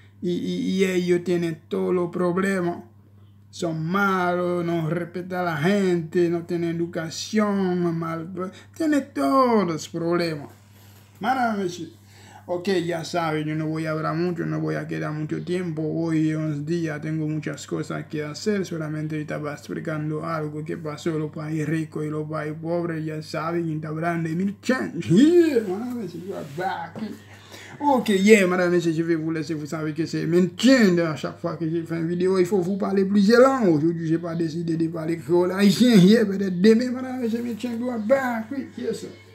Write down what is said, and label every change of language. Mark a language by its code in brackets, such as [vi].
[es] Y ellos tienen todos los problemas. Son malos, no respetan a la gente, no tienen educación, tienen todos los problemas. Maravilloso. Ok, ya saben, yo no voy a hablar mucho, no voy a quedar mucho tiempo. Hoy es un día, tengo muchas cosas que hacer. Solamente estaba explicando algo que pasó en los países ricos y los países pobres. Ya saben, está hablando de Emil Chen. [en] Yeah, [es] maravilloso, [en] you are back. [fr] Ok, yeah, madame, messieurs, je vais vous laisser. Vous savez que c'est Emil Chen. À chaque fois que j'ai fait une vidéo, il faut vous parler plusieurs langues. Aujourd'hui, je n'ai pas décidé de parler créole haïtien. Yeah, peut-être demain, madame, messieurs, Emil Chen, [en] you are back. [fr] Oui, [en] yes, sir.